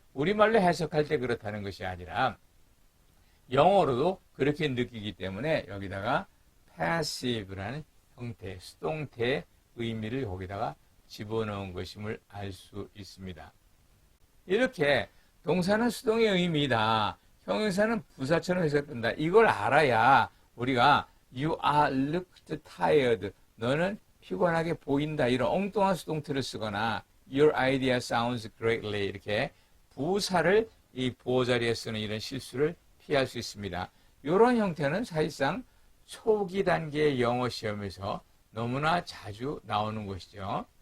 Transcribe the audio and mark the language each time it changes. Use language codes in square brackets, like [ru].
[ko] 우리말로 해석할 때 그렇다는 것이 아니라 영어로도 그렇게 느끼기 때문에 여기다가 passive라는 형태, 수동태의 의미를 거기다가 집어넣은 것임을 알 수 있습니다. 이렇게 동사는 수동의 의미이다. 형용사는 부사처럼 해석된다. 이걸 알아야 우리가 [en] you are looked tired. [ko] 너는 피곤하게 보인다. 이런 엉뚱한 수동태를 쓰거나 [en] your idea sounds greatly. [ko] 이렇게 부사를 이 보호 자리에 쓰는 이런 실수를 피할 수 있습니다. 이런 형태는 사실상 초기 단계의 영어 시험에서 너무나 자주 나오는 것이죠.